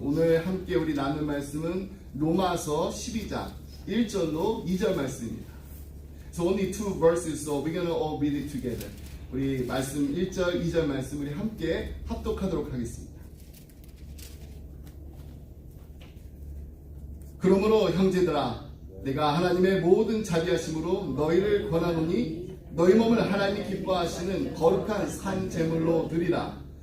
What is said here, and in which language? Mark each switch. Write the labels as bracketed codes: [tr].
[ko] 오늘 함께 우리 나눌 말씀은 로마서 12장 1절로 2절 말씀입니다. [en] So only two verses, so we're gonna all read it together. [ko] 우리 말씀 1절, 2절 말씀 우리 함께 합독하도록 하겠습니다. 그러므로 형제들아, 내가 하나님의 모든 자비하심으로 너희를 권하노니 너희 몸을 하나님이 기뻐하시는 거룩한 산 제물로 드리라.